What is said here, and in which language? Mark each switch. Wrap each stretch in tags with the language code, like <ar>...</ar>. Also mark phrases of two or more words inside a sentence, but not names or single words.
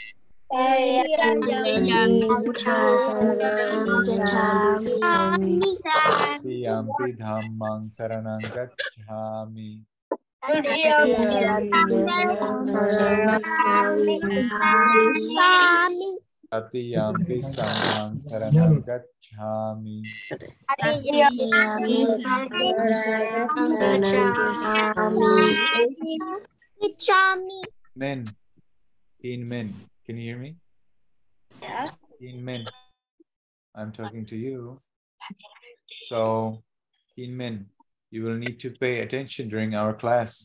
<pi>Tatiyampi dhammam saranam gacchāmi. Tatiyampi sangham saranam gacchāmi.</pi> <en>Men, teen men, can you hear me? Yeah. Teen men, I'm talking to you. So, teen men, you will need to pay attention during our class.</en>